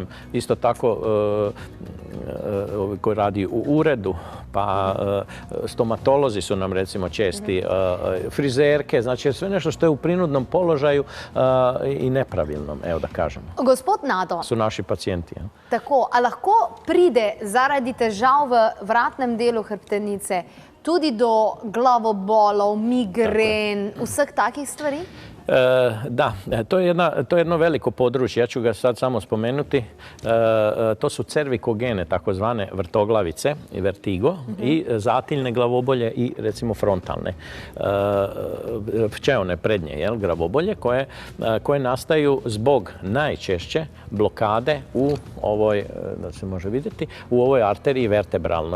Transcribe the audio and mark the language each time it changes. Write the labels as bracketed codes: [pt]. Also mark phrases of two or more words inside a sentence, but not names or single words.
[hr] Isto tako, koji radi u uredu, pa stomatolozi su nam recimo česti, frizerke, znači sve nešto što je u prinudnom položaju i nepravilnom, evo da kažemo. [sl] Gospod Nado, [hr] Su naši pacijenti. Ja. [sl] tako, a lahko pride zaradi težav v vratnem delu hrbtenice tudi do glavobolov, migren, vseh takih stvari? [hr] Da, to je jedno veliko područje, ja ću ga sad samo spomenuti. To su cervikogene, takozvane vrtoglavice i vertigo, i zatiljne glavobolje i recimo frontalne, pčeone prednje glavobolje, koje nastaju zbog najčešće blokade u ovoj, da se može vidjeti, u ovoj arteriji vertebralnoj.